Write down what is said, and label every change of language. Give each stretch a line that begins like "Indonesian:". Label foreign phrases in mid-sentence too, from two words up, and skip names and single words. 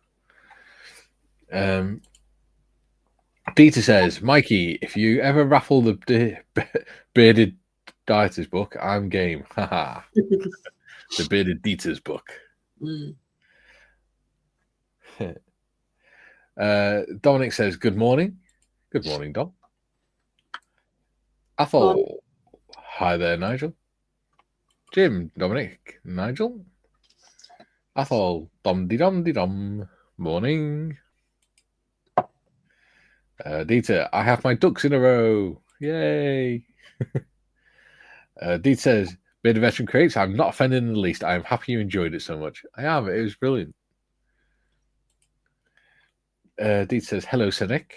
English: Dieter says, Mikey, if you ever raffle the Bearded Dieter's book, I'm game. Haha. The Bearded Dieter's book. Dominic says, good morning. Good morning, Dom. Athol. Hi there, Nigel. Jim, Dominic, Nigel. Athol. Dom-de-dom-de-dom. Morning. Dieter, I have my ducks in a row. Yay. Dieter says, Bearded Veteran Creates, I'm not offended in the least. I am happy you enjoyed it so much. I am. It was brilliant. Dieter says, hello, Cynic.